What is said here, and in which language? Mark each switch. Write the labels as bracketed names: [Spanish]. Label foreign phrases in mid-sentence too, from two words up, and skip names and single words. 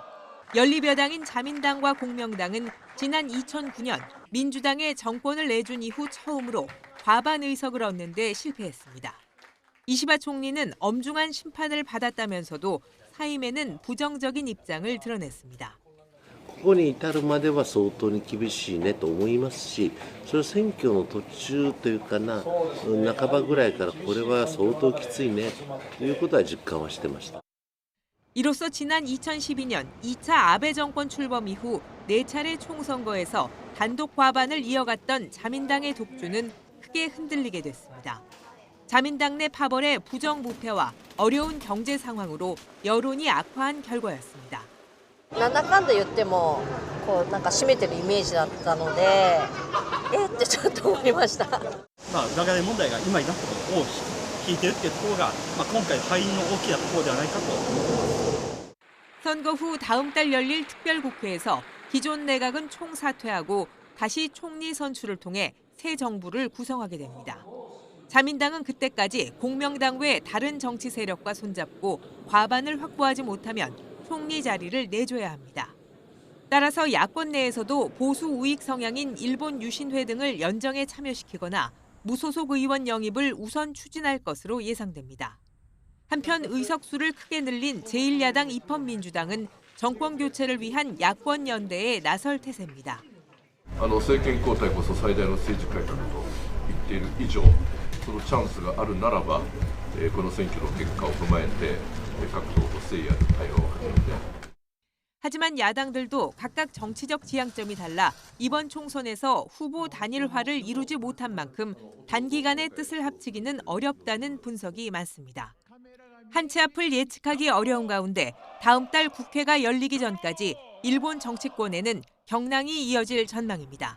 [Korean] 연립여당인 자민당과 공명당은 지난 2009년 민주당에 정권을 내준 이후 처음으로 과반 의석을 얻는 데 실패했습니다. 이시바 총리는 엄중한 심판을 받았다면서도 사임에는 부정적인 입장을 드러냈습니다. [Japanese] ここに至るまでは相当に厳しいねと思いますし、それは選挙の途中というかな、半ばぐらいからこれは相当きついねということは実感はしてました。 [Korean] 이로써 지난 2012년 2차 아베 정권 출범 이후 4차례 총선거에서 단독 과반을 이어갔던 자민당의 독주는 크게 흔들리게 됐습니다. 자민당 내 파벌의 부정부패와 어려운 경제 상황으로 여론이 악화한 결과였습니다. [Japanese] なんだかんだ言ってもこうなんか占めてるイメージだったので、ってちょっと思いました。裏金問題が今になったことを引いているというところが、今回敗因の大きなところではないかと。 [Korean] 선거 후 다음 달 열릴 특별국회에서 기존 내각은 총사퇴하고 다시 총리 선출을 통해 새 정부를 구성하게 됩니다. 자민당은 그때까지 공명당 외 다른 정치 세력과 손잡고 과반을 확보하지 못하면 총리 자리를 내줘야 합니다. 따라서 야권 내에서도 보수 우익 성향인 일본 유신회 등을 연정에 참여시키거나 무소속 의원 영입을 우선 추진할 것으로 예상됩니다. 한편 의석수를 크게 늘린 제1야당 입헌민주당은 정권 교체를 위한 야권 연대에 나설 태세입니다. [Japanese] 政権交代こそ最大の政治改革と言っている以上、そのチャンスがあるならば、この選挙の結果を踏まえて各党と誠意ある対話を始めて。 [Korean] 하지만 야당들도 각각 정치적 지향점이 달라 이번 총선에서 후보 단일화를 이루지 못한 만큼 단기간에 뜻을 합치기는 어렵다는 분석이 많습니다. 한 치 앞을 예측하기 어려운 가운데 다음 달 국회가 열리기 전까지 일본 정치권에는 경랑이 이어질 전망입니다.